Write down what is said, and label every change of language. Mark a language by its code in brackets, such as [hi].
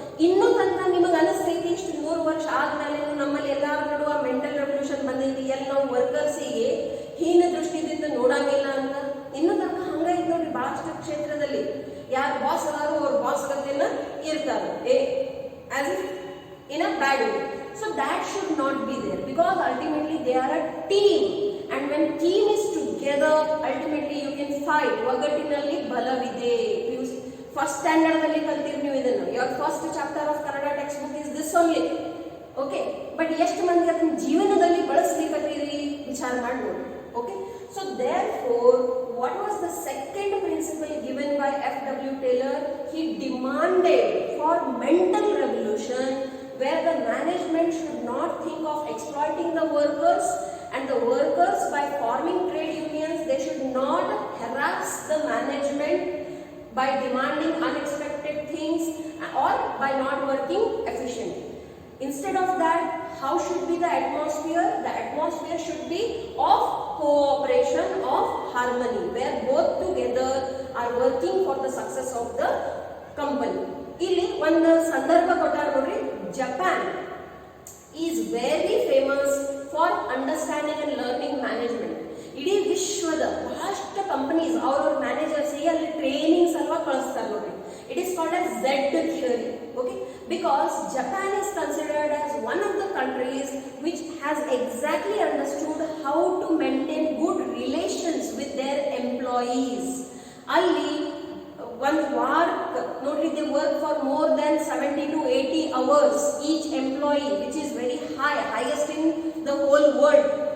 [kn] ಇನ್ನೂ ತನಕ ನಿಮಗೆ ಅನಿಸ್ತೈತಿ ಇಷ್ಟು 100 ವರ್ಷ ಆದ್ಮೇಲೆ ನಮ್ಮಲ್ಲಿ ಎಲ್ಲಾರ ನಡುವ ಮೆಂಟಲ್ ರೆವಲ್ಯೂಷನ್ ಬಂದೈತಿ, ಎಲ್ಲಿ ನಾವು ವರ್ಕರ್ಸಿಗೆ ಹೀನ ದೃಷ್ಟಿಯಿಂದ ನೋಡಂಗಿಲ್ಲ ಅಂತ. ಇನ್ನೂ ತನಕ ಹಂಗೈತಿ ನೋಡ್ರಿ. ಬಹಳಷ್ಟು ಕ್ಷೇತ್ರದಲ್ಲಿ ಯಾರು ಬಾಸ್ ಅದಾರು ಅವ್ರ ಬಾಸ್ ಗತಿಯನ್ನ ಇರ್ತಾರೆ, [en] As in a bad way. So that should not be there, because ultimately they are a team, and when team is together, ultimately you can fight. [kn] ಒಗ್ಗಟ್ಟಿನಲ್ಲಿ ಬಲವಿದೆ. First standard ಅಲ್ಲಿ ಕಲ್ತಿರಿ ನೀವು ಇದನ್ನು. [en] your first chapter of Kannada textbook is this only. [kn] Okay, but ಎಷ್ಟು ಮಂದಿ ಅದನ್ನ ಜೀವನದಲ್ಲಿ ಬಳಸಲಿಕ್ಕತ್ತೀರಿ ವಿಚಾರ ಮಾಡ್ಬೋದು. [en] Okay, so therefore what was the second principle given by F.W. Taylor? He demanded for mental revolution, where the management should not think of exploiting the workers, and the workers, by forming trade unions, they should not harass the management by demanding unexpected things or by not working efficiently. Instead of that, how should be the atmosphere? The atmosphere should be of cooperation, of harmony, where both together are working for the success of the company. [kn] ಇಲ್ಲಿ ಒಂದು ಸಂದರ್ಭ ಕೊಟ್ಟಾರ ನೋಡ್ರಿ. [en] Japan is very famous for understanding and learning management. [kn] ಇಡೀ ವಿಶ್ವದ ಬಹಳಷ್ಟು companies ಅವ್ರ managers ಅಲ್ಲಿ ಟ್ರೈನಿಂಗ್ ಸಲುವಾಗಿ ಕಳಿಸ್ತಾರೆ ನೋಡ್ರಿ. [en] It is called as Z theory. Okay, because Japan is considered as one of the countries which has exactly understood how to maintain good relations with their employees. [kn] ಅಲ್ಲಿ [en] one work [kn] ನೋಡ್ರಿ, [en] they work for more than 70 to 80 hours each employee, which is very high, highest in the whole world.